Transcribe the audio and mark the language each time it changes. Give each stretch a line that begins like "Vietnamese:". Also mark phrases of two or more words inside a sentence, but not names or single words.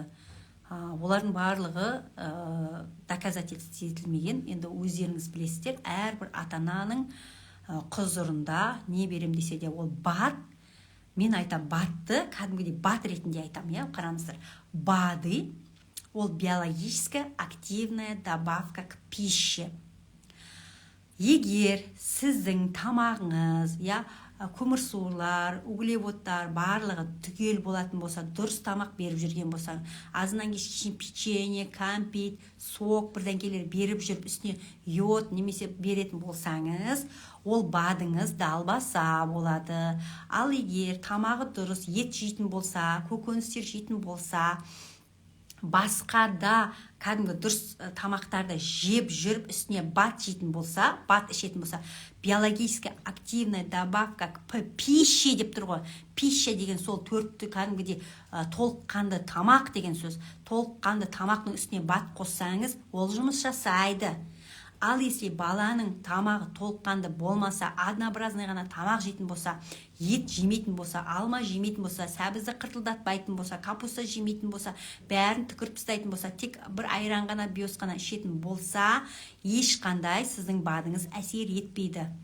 Kazakh: Олардың барлығы доказательств етілмеген. Енді өздеріңіз білесіздер, әрбір ата-ананың құзырында не берем десе де ол бат. Мен айтам батты, кәдімгідей бат ретінде айтам, қараңыздар. БАДы ол
Russian: биологическая активная добавка к пище.
Kazakh: Егер сіздің тамағыңыз, көмірсулар, углеводтар барлығы түгел болатын болса, дұрыс тамақ беріп жүрген болсаң, азынан кешке печенье, кәмпит, сок бірдеңкелер беріп жүріп үстіне йод немесе беретін болсаңыз, ол бадыңыз далбаса болады. Ал егер тамағы дұрыс, ет жейтін болса, көкөністер жейтін болса, басқа да кәдімгі дұрыс тамақтарды жеп жүріп үстіне бат жейтін болса, бат ішетін болса,
Russian: биологически активная добавка к пище
Kazakh: деп тұр ғой. Пища деген сол төртті кәдімгідей толыққанды тамақ деген сөз. Толыққанды тамақтың үстіне бат қоссаңыз, ол жұмыс жасайды. Ал если баланың тамағы толыққанды болмаса, однообразный ғана тамақ жейтін болса, ет жемейтін болса, алма жемейтін болса, сәбізді қыртылдатпайтын болса, капуста жемейтін болса, бәрін түкіріп тастайтын болса, тек бір айран ғана, биос қана ішетін болса, ешқандай сіздің бадыңыз әсер етпейді.